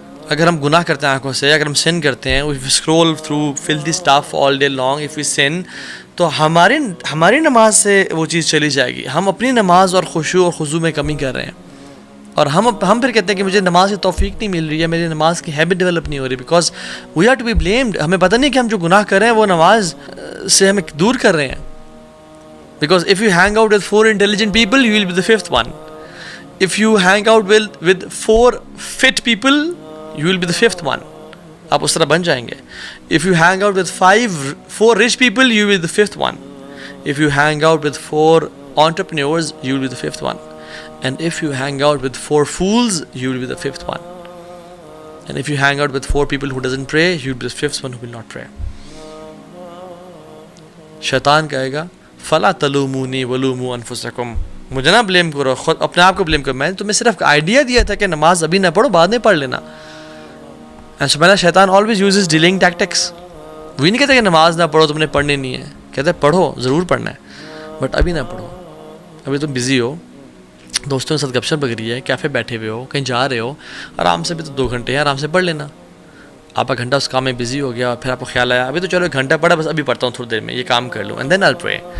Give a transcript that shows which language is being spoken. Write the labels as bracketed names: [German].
[Urdu] اگر ہم گناہ کرتے ہیں آنکھوں سے, اگر ہم سن کرتے ہیں, [English] if we scroll through filthy stuff all day long, if we sin, [Urdu] تو ہماری نماز سے وہ چیز چلی جائے گی. ہم اپنی نماز اور خشوع اور خضوع میں کمی کر رہے ہیں, اور ہم پھر کہتے ہیں کہ مجھے نماز کی توفیق نہیں مل رہی ہے, میری نماز کی ہیبٹ ڈیولپ نہیں ہو رہی, [English] Because we are to be blamed. [Urdu] ہمیں پتہ نہیں کہ ہم جو گناہ کر رہے ہیں وہ نماز سے ہمیں دور کر رہے ہیں. Because [English] if you hang out with 4 intelligent people, you will be the 5th one. If you hang out with 4 fit people, you will be the 5th one. [Urdu] آپ اس طرح بن جائیں گے. [English] If you hang out with 4 rich people, you will be the 5th one. If you hang out with 4 entrepreneurs, you will be the 5th one. And if you hang out with 4 fools, you will be the 5th one. And if you hang out with 4 people who doesn't pray, you will be the 5th one who will not pray. [Urdu] شیطان کہے گا [Arabic] فلا تلومونی ولوموا انفسکم, [Urdu] مجھے نہ blame کرو, خود اپنے آپ کو بلیم کرو. میں نے تمہیں صرف آئیڈیا دیا تھا کہ نماز ابھی نہ پڑھو, بعد میں پڑھ لینا. [English] شیطان always uses delaying tactics. [Urdu] وہی نہیں کہتا کہ نماز نہ پڑھو, تم نے پڑھنی نہیں ہے. کہتا ہے پڑھو, ضرور پڑھنا ہے, بٹ ابھی نہ پڑھو. ابھی تم بزی ہو, دوستوں کے ساتھ گپ شپ لگ رہی ہے, کیفے بیٹھے ہوئے ہو, کہیں جا رہے ہو, آرام سے بھی تو 2 گھنٹے ہیں, آرام سے پڑھ لینا. آپ کا گھنٹہ اس کام میں بزی ہو گیا, پھر آپ کو خیال آیا ابھی تو چلو 1 گھنٹہ پڑھا, بس ابھی پڑھتا ہوں تھوڑی دیر میں, یہ کام کر لوں, [English] And then I will pray.